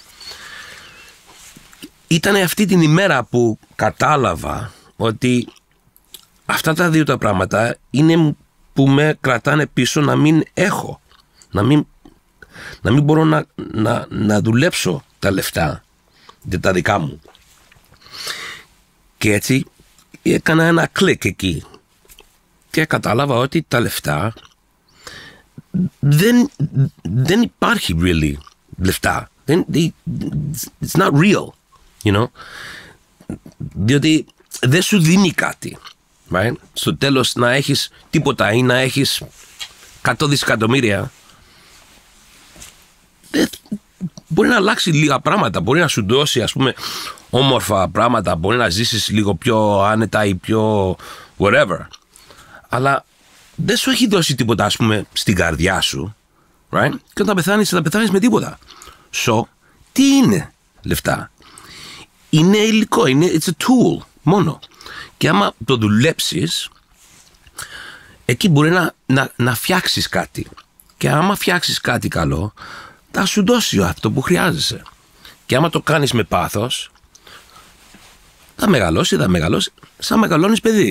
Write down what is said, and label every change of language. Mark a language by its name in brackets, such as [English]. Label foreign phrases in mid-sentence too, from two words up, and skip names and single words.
[Greek] Ήταν αυτή την ημέρα που κατάλαβα ότι αυτά τα δύο τα πράγματα είναι που με κρατάνε πίσω να μην έχω, να μην μπορώ να δουλέψω τα λεφτά για τα δικά μου. Και έτσι έκανα ένα κλικ εκεί και κατάλαβα ότι τα λεφτά δεν υπάρχει really λεφτά. [English] It's not real, you know. [Greek] Διότι δεν σου δίνει κάτι, right? Στο τέλος να έχεις τίποτα ή να έχεις 100 δισεκατομμύρια, μπορεί να αλλάξει λίγα πράγματα, μπορεί να σου δώσει, ας πούμε, όμορφα πράγματα, μπορεί να ζήσεις λίγο πιο άνετα ή πιο whatever, αλλά δεν σου έχει δώσει τίποτα, ας πούμε, στην καρδιά σου, right? Και όταν πεθάνεις, θα πεθάνεις με τίποτα. So, τι είναι λεφτά? Είναι υλικό, [English] it's a tool μόνο. [Greek] Και άμα το δουλέψεις, εκεί μπορεί να φτιάξεις κάτι. Και άμα φτιάξεις κάτι καλό, θα σου δώσει αυτό που χρειάζεσαι. Και άμα το κάνεις με πάθος, θα μεγαλώσει, σαν μεγαλώνεις παιδί.